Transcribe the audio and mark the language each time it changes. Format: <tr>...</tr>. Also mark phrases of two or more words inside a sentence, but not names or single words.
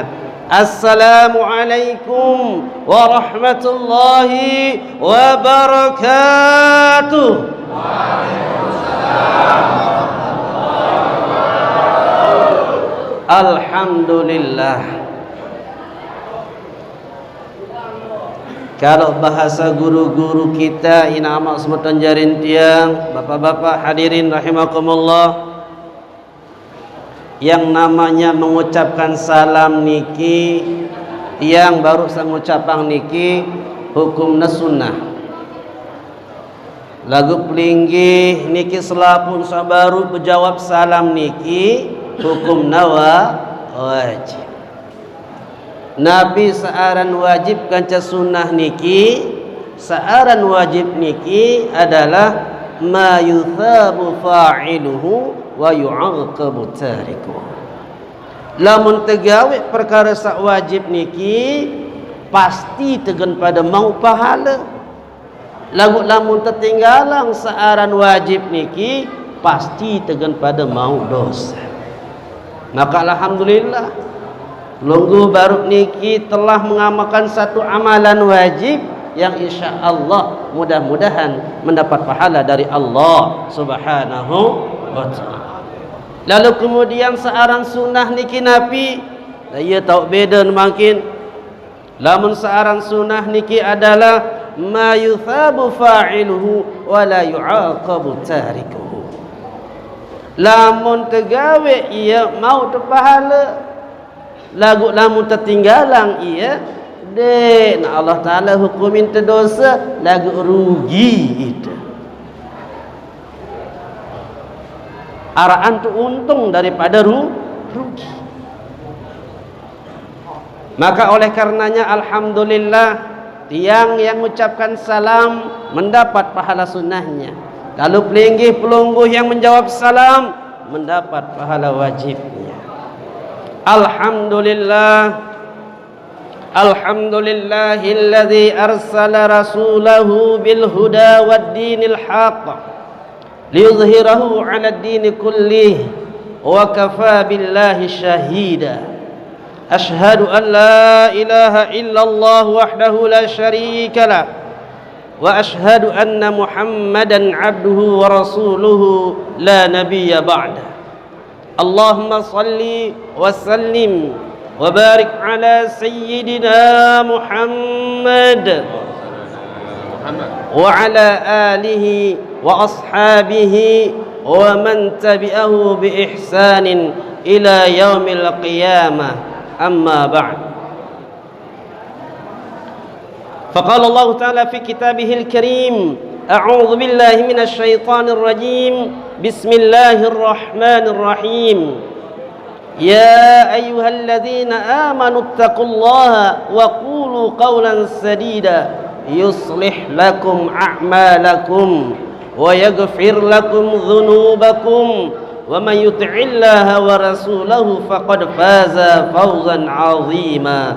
<ar>السلام عليكم ورحمة الله وبركاته.</ar> <sas>Alhamdulillah.</sas> <id>Kalau bahasa guru-guru kita</id> <sas>ina amak semeton jarin tiang,</sas> <id>bapak-bapak hadirin rahimakumullah, yang namanya mengucapkan salam niki, yang baru mengucapkan niki hukumna sunnah.</id> <sas>Lagu pelinggih niki selapun sabaru berjawab salam niki hukumna wajib. Nabi searan wajib kanca sunnah niki, searan wajib niki adalah</sas> <ar>ما يثاب فاعله ويعاقب تاركه.</ar> <sas>Lamun tegawe perkara sak wajib niki pasti tegen pada mau pahala. Lagu lamun tertinggalan searan wajib niki pasti tegen pada mau dosa.</sas> <id>Maka alhamdulillah</id> <sas>Lungguh baru niki</sas> <id>telah mengamalkan satu amalan wajib yang</id> <ar>إن شاء الله</ar> <id>mudah-mudahan mendapat pahala dari Allah</id> <ar>سبحانه وتعالى.</ar> <sas>Lalu kemudian searan sunnah niki Nabi, ia tahu beda makin. Lamun searan sunnah niki adalah</sas> <ar>ما يثاب فاعله ولا يعاقب تاركه.</ar> <sas>Lamun tegawe ia mau terpahala, lagu lamun tertinggalan ia de na Allah Taala hukumin terdosa lagu rugi itu. Araan tu untung daripada rugi.</sas> <id>Maka oleh karenanya alhamdulillah tiang yang mengucapkan salam mendapat pahala sunnahnya. Kalau</id> <sas>pelinggih pelungguh</sas> <id>yang menjawab salam mendapat pahala wajibnya.</id> <ar>الحمد لله، الحمد لله الذي أرسل رسوله بالهدى ودين الحق ليظهره على الدين كله وكفى بالله شهيدا. أشهد أن لا إله إلا الله وحده لا شريك له وأشهد أن محمدا عبده ورسوله لا نبي بعده. اللهم صل وسلم وبارك على سيدنا محمد وعلى آله وأصحابه ومن تبعه بإحسان إلى يوم القيامة. أما بعد. فقال الله تعالى في كتابه الكريم، أعوذ بالله من الشيطان الرجيم. بسم الله الرحمن الرحيم. يا أيها الذين آمنوا اتقوا الله وقولوا قولا سديدا يصلح لكم أعمالكم ويغفر لكم ذنوبكم ومن يطع الله ورسوله فقد فاز فوزا عظيما.</ar>